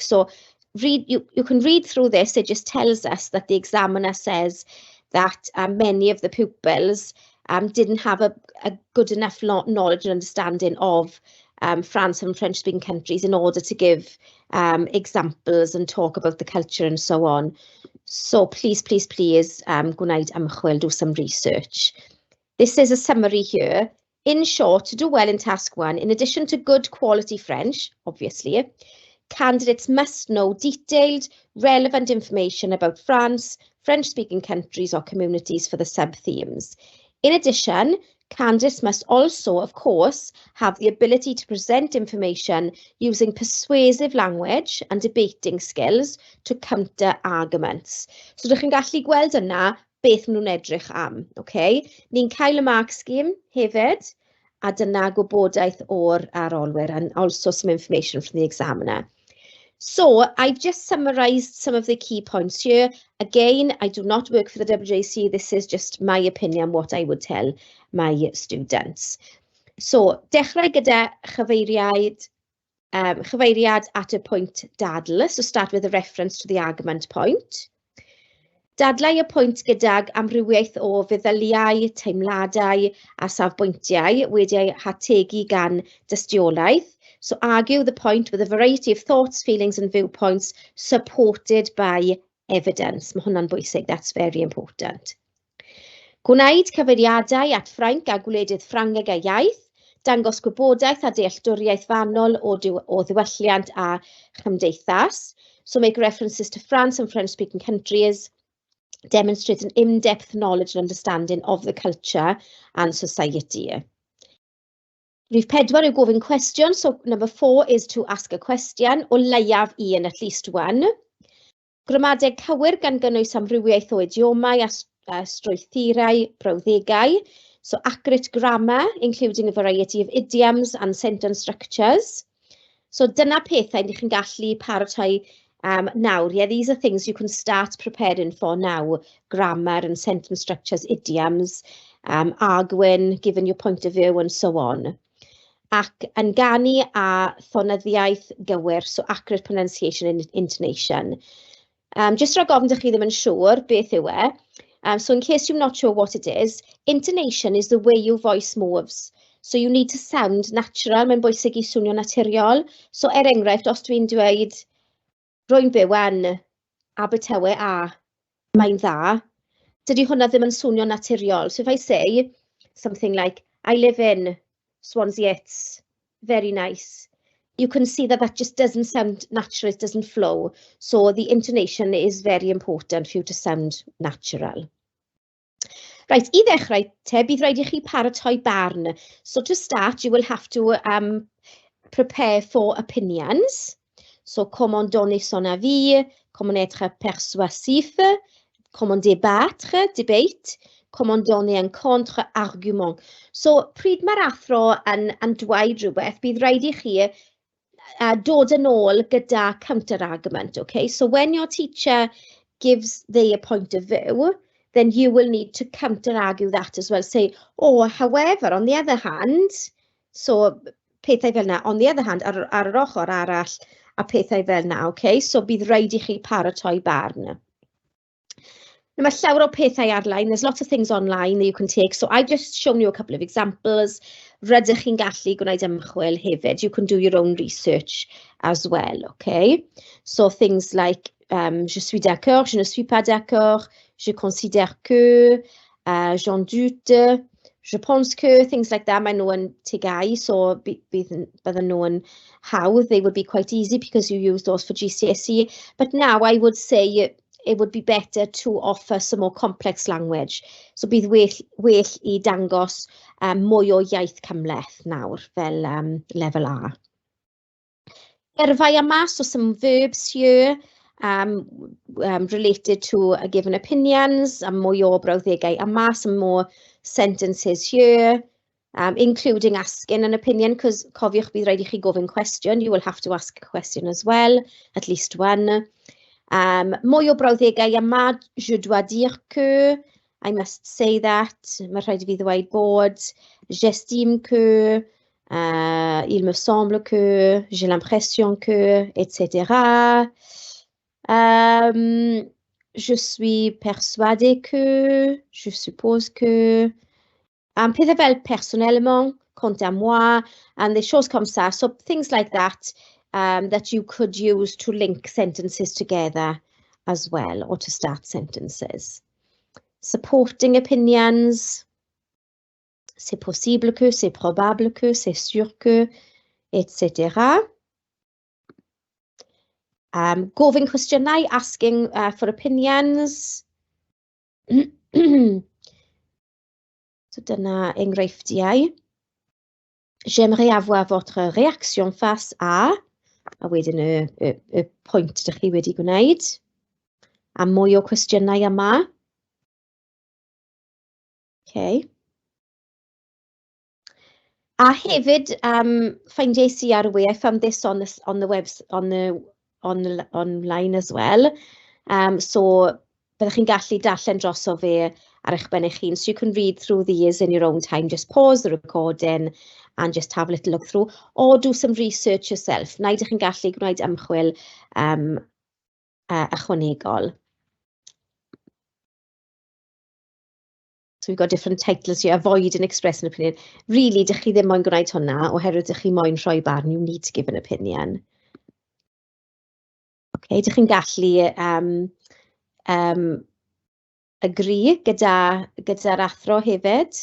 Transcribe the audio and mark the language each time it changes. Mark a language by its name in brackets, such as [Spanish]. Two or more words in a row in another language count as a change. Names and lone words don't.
[English] So, you can read through this. It just tells us that the examiner says that many of the pupils didn't have a good enough knowledge and understanding of France and French-speaking countries in order to give examples and talk about the culture and so on. So please, [Welsh] gwneud ymchwil, [English] do some research. This is a summary here. In short, to do well in task 1, in addition to good quality French, obviously, candidates must know detailed, relevant information about France, French-speaking countries or communities for the sub-themes. In addition, candidates must also, of course, have the ability to present information using persuasive language and debating skills to counter arguments. So, [Welsh] ydych chi'n gallu gweld yna beth maen nhw'n edrych am, okay? Ni'n cael y [English] mark scheme [Welsh] hefyd, a dyna gwybodaeth o'r arolwyr, [English] and also some information from the examiner. So, I've just summarised some of the key points here. Again, I do not work for the WJC. This is just my opinion, what I would tell my students. So, [Welsh] dechrau gyda chyfeiriad at y pwynt dadl. [English] So, start with a reference to the argument point. [Welsh] Dadlau y pwynt gydag amrywiaeth o feddyliau, teimladau a safbwyntiau wedi'u hategu gan dystiolaeth. [English] So argue the point with a variety of thoughts, feelings and viewpoints supported by evidence. [Welsh] Mae hwnna'n bwysig, [English] that's very important. [Welsh] Gwneud cyfeiriadau at Ffrainc a gwledydd Ffrangeg a iaith, dangos gwybodaeth a dealltwriaeth fanwl o ddiwylliant a chymdeithas. [English] So make references to France and French-speaking countries, demonstrate an in-depth knowledge and understanding of the culture and society. [Welsh] Rhif 4 yw gofyn cwestiwn, [English] so number 4 is to ask a question, [Welsh] o leiaf un, [English] at least one. [Welsh] Gramadeg cywir gan gynnwys amrywiaeth o idiomau a strwythurau brawddegau, [English] so accurate grammar, including a variety of idioms and sentence structures. [Welsh] So dyna pethau ni chi'n gallu paratoi nawr. [English] Yeah, these are things you can start preparing for now. Grammar and sentence structures, idioms, Gwanwyn, given your point of view and so on. [Welsh] Ac yn ganu a thonyddiaeth gywir, [English] so accurate pronunciation and intonation. [Welsh] Just rhag ofn ydych chi ddim yn siŵr beth yw e. [English] So in case you're not sure what it is, intonation is the way your voice moves. So you need to sound natural, [Welsh] mae'n bwysig I swnio naturiol. So enghraifft, os dwi'n dweud, rwy'n byw yn Abertawe a mae'n dda, dydy hwnna ddim yn swnio naturiol. [English] So if I say something like, I live in Swansea, it's very nice. You can see that that just doesn't sound natural, it doesn't flow. So the intonation is very important for you to sound natural. Right, [Welsh] I ddechrau te, bydd rhaid I chi paratoi barn. [English] So to start, you will have to prepare for opinions. [French] So comment donner son avis, comment être persuasif, comment débattre, debate, comment donner un contre-argument. [Welsh] So pryd mae'r athro yn dweud rhywbeth, bydd rhaid I chi dod yn ôl gyda counter-argument, okay? [English] So when your teacher gives their point of view, then you will need to counter-argue that as well. Say, oh, however, on the other hand, so [Welsh] pethau fel na, [English] on the other hand, [Welsh] ar yr ochr arall, a pethau fel na, okay? So bydd rhaid I chi paratoi barn. Now, mae llawer o pethau ar-lein. [English] There's lots of things online that you can take. So I've just shown you a couple of examples. [Welsh] Rydych chi'n gallu gwneud ymchwil hefyd. [English] You can do your own research as well, okay? So things like, [French] je suis d'accord, je ne suis pas d'accord, je considère que, j'en doute, je pense que, [English] things like that. [Welsh] Mae nhw yn tegau, so bydden nhw yn hawdd. [English] They would be quite easy because you use those for GCSE. But now I would say it would be better to offer some more complex language. [Welsh] So bydd well I dangos mwy o iaith cymleth nawr fel [English] level A. [Welsh] Erfau yma, [English] so some verbs here related to a given opinions, [Welsh] a mwy o brawddegau yma, [English] some more sentences here, including asking an opinion, because [Welsh] cofiwch bydd rhaid I chi gofyn cwestiwn, [English] you will have to ask a question as well, at least one. [Welsh] Mwy o brawddegau yma, [French] je dois dire que, [English] I must say that, [Welsh] mae rhaid I fi ddweud bod, [French] j'estime que, il me semble que, j'ai l'impression que, etc. Je suis persuadée que, je suppose que, [Welsh] pethau fel [French] personnellement, quant à moi, and des choses comme ça, [English] so things like that. That you could use to link sentences together as well, or to start sentences. Supporting opinions, [French] c'est possible que, c'est probable que, c'est sûr que, etc. [Welsh] Gofyn cwestiynau, [English] asking for opinions. [Welsh] So dyna enghreifftiau. [French] J'aimerais avoir votre réaction face à, [Welsh] a wedyn y pwynt ydych chi wedi gwneud, a mwy o cwestiynau yma. [English] Okay. [Welsh] A hefyd, findes I ar y we, [English] I found this on the online as well. [Welsh] So byddwch chi'n gallu darllen droso fe ar eich ben eich hun. [English] So you can read through these in your own time. Just pause the recording and just have a little look through, or do some research yourself. [Welsh] Na ydych chi'n gallu gwneud ymchwil ychwanegol. [English] So we've got different titles here, avoid and express an opinion. Really, [Welsh] dych chi ddim moyn gwneud hwnna, oherwydd dych chi moyn rhoi barn, [English] you need to give an opinion. [Welsh] Okay, dych chi'n gallu agree gyda'r athro hefyd.